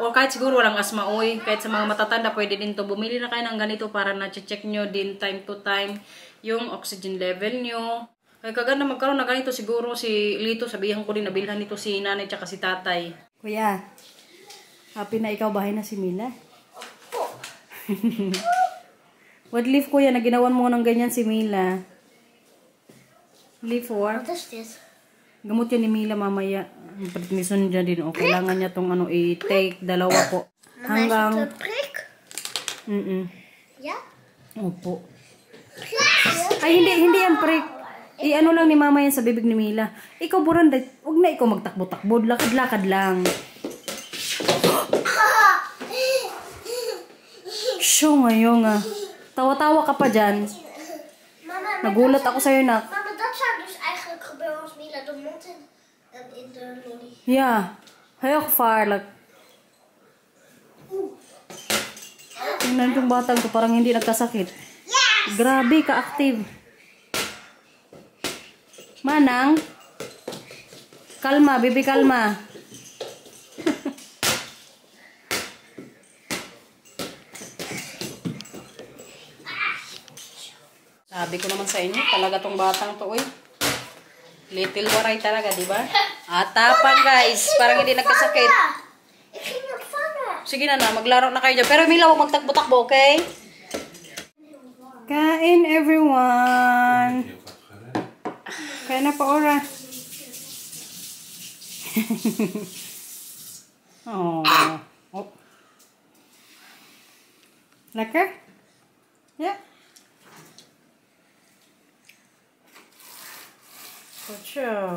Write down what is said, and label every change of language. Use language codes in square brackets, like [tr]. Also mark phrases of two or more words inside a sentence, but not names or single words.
[tl] O kahit siguro walang asma, oy. Kahit sa mga matatanda, pwede din to. Bumili na kayo ng ganito para na-check nyo din [en] time to time [tl] yung oxygen level nyo. Kaya kaganda magkaroon na ganito siguro si Lito. Sabihan ko din, nabilhan nito si nanay tsaka si tatay. Kuya, happy na ikaw, bahay na si Mila? [en] What leaf [tl] kuya, na ginawan mo ng ganyan si Mila? [en] Leaf 4? What is this? [tl] Gamot yan ni Mila mamaya. Prednison dyan din. O, kailangan niya tong ano, i-take. Dalawa po. Hanggang... [en] Prick? Yeah? [tl] Opo. Ay, hindi yan prick. I-ano lang ni mama yan sa bibig ni Mila. Ikaw, Buranda, huwag na ikaw magtakbo-takbo. Lakad-lakad lang. Shoo, ngayon nga. Tawa-tawa ka pa dyan. Nagulat ako sa'yo, nak. [nl] Mama, dat zou dus eigenlijk gebeuren als Mila de mond in de lolly. Ja, heel gevaarlijk. [tl] Tingnan itong batang to, parang hindi nagkasakit. Grabe, ka-active. Manang? Kalma, baby, kalma. Sabi ko naman sa inyo, talaga tong batang to, uy. Little waray talaga, di ba? Atapan, guys. Parang hindi nagkasakit. [nl] Ik ging het vangen. [tl] Sige na, maglaro na kayo dyan. Pero Mila, huwag magtakbo-takbo, okay? Kain, everyone. Kain na pa, Ora. Oh. [nl] Lekker? Ja. Goed zo.